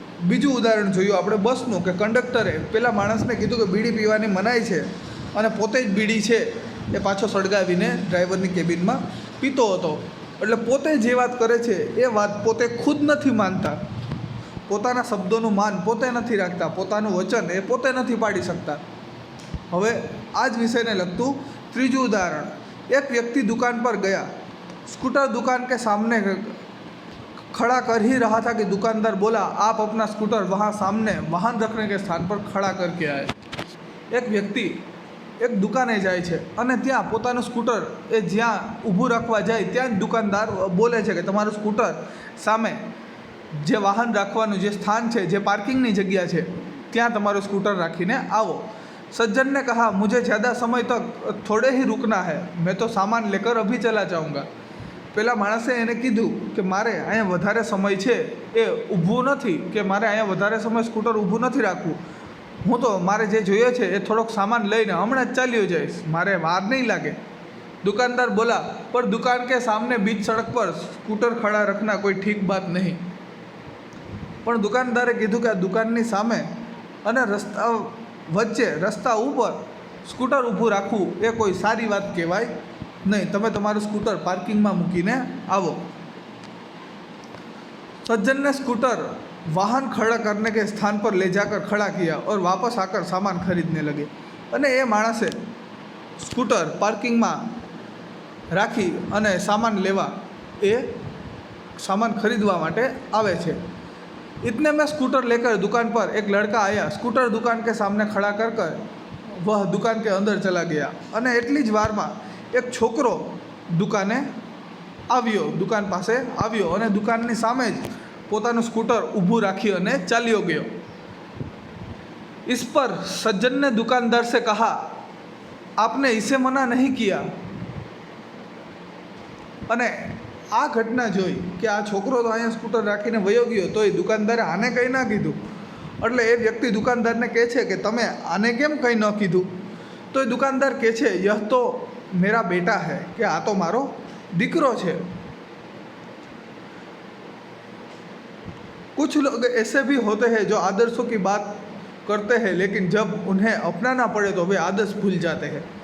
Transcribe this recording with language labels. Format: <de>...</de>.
<gu>બીજું ઉદાહરણ જોયું આપણે બસનું કે કંડક્ટરે પેલા માણસને કીધું કે બીડી પીવાની મનાઈ છે અને પોતે જ બીડી છે એ પાછો સળગાવીને ડ્રાઈવરની કેબિનમાં પીતો હતો. એટલે પોતે જે વાત કરે છે એ વાત પોતે ખુદ નથી માનતા, પોતાના શબ્દોનું માન પોતે નથી રાખતા, પોતાનું વચન એ પોતે નથી પાડી શકતા. હવે આ જ વિષયને લગતું ત્રીજું ઉદાહરણ. એક વ્યક્તિ</gu> <hi>दुकान पर गया. स्कूटर दुकान के सामने खड़ा कर ही रहा था कि दुकानदार बोला, आप अपना स्कूटर वहाँ सामने वाहन रखने के स्थान पर खड़ा करके आए.</hi> <gu>एक व्यक्ति एक दुकाने જાય છે અને ત્યાં પોતાનું સ્કૂટર એ જ્યાં ઊભું રાખવા જાય ત્યાં જ દુકાનદાર બોલે છે કે તમારું સ્કૂટર સામે જે વાહન રાખવાનું જે સ્થાન છે, જે પાર્કિંગની જગ્યા છે, ત્યાં તમારું સ્કૂટર રાખીને આવો.</gu> <hi>सज्जन ने कहा, मुझे ज़्यादा समय तक थोड़े ही रुकना है, मैं तो सामान लेकर अभी चला जाऊँगा.</hi> <gu>પેલા માણસે એને કીધું કે મારે અહીંયા વધારે સમય છે એ ઊભું નથી, કે મારે અહીંયા વધારે સમય સ્કૂટર ઊભું નથી રાખવું. હું તો મારે જે જોઈએ છે એ થોડોક સામાન લઈને હમણાં જ ચાલ્યો જઈશ, મારે વાર નહીં લાગે.</gu> <hi>दुकानदार बोला, पर दुकान के सामने बीच सड़क पर स्कूटर खड़ा रखना कोई ठीक बात नहीं.</hi> <gu>પણ દુકાનદારે કીધું કે આ દુકાનની સામે અને રસ્તા વચ્ચે રસ્તા ઉપર સ્કૂટર ઊભું રાખવું એ કોઈ સારી વાત કહેવાય नहीं, તમે તમારું स्कूटर पार्किंग में મૂકીને आवो.</gu> <hi>सज्जन ने स्कूटर वाहन खड़ा करने के स्थान पर ले जाकर खड़ा किया और वापस आकर सामान खरीदने लगे.</hi> <gu>અને એ માણસે સ્કૂટર પાર્કિંગમાં રાખી અને સામાન લેવા એ સામાન ખરીદવા માટે આવે છે.</gu> <hi>इतने में स्कूटर लेकर दुकान पर एक लड़का आया. स्कूटर दुकान के सामने खड़ा कर वह दुकान के अंदर चला गया.</hi> <gu>અને એટલી જ વારમાં એક છોકરો દુકાને આવ્યો, દુકાન પાસે આવ્યો અને દુકાનની સામે જ પોતાનું સ્કૂટર ઊભું રાખી અને ચાલ્યો ગયો.</gu> <hi>इस पर सज्जन ने दुकानदार से कहा, आपने इसे मना नहीं किया.</hi> <gu>અને આ ઘટના જોઈ કે આ છોકરો તો અહીંયા સ્કૂટર રાખીને વયો ગયો, તો એ દુકાનદારે આને કંઈ ના કીધું. એટલે એ વ્યક્તિ દુકાનદારને કહે છે કે તમે આને કેમ કંઈ ન કીધું? તો એ દુકાનદાર કહે છે,</gu> <hi>યહ તો मेरा बेटा है,</hi> <gu>कि आ तो मारो दीकरो है.</gu> <hi>कुछ लोग ऐसे भी होते हैं जो आदर्शों की बात करते हैं, लेकिन जब उन्हें अपनाना पड़े तो वे आदर्श भूल जाते हैं.</hi>